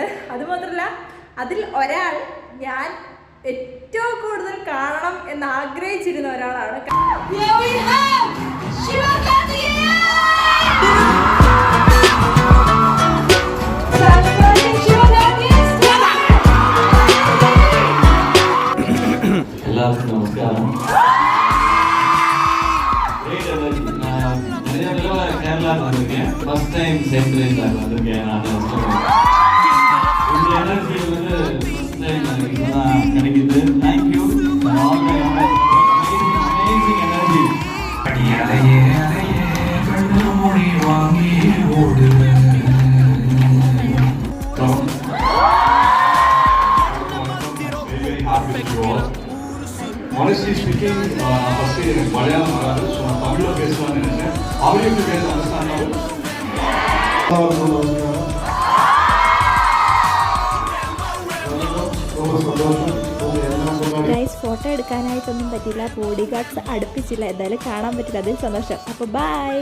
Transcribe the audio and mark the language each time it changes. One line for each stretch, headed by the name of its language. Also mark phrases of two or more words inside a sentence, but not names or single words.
Malayalam: അതുമാത്രമല്ല, അതിൽ ഒരാൾ ഞാൻ ഏറ്റവും കൂടുതൽ കാണണം എന്ന് ആഗ്രഹിച്ചിരുന്ന ഒരാളാണ്. എല്ലാവർക്കും നമസ്കാരം.
Tamil: கேரளா வந்திருக்கேன்.
English: first time
Tamil: சென்ட்ரேஜ் வந்திருக்கேன். நான் இந்த எனர்ஜி வந்து
English: first time
Tamil: எனக்கு இப்பதான் கிடைக்குது.
English: thank you all my amazing energy.
Tamil: அடியலையே அலையே கண்ணு மொழி வாங்கி ஓடுவேன்.
English: Honestly speaking, first Malayalam varaadu, so na Tamil
Tamil: பேசலாம்னு நினைச்சேன். அவங்களுக்கு பேச அண்டர்ஸ்டாண்ட்
Malayalam: ഗൈസ്, ഫോട്ടോ എടുക്കാനായിട്ടൊന്നും പറ്റില്ല,
English: body guards
Malayalam: അടുപ്പിച്ചില്ല. എന്തായാലും കാണാൻ പറ്റില്ല, അതിൽ സന്തോഷം. അപ്പോൾ ബൈ.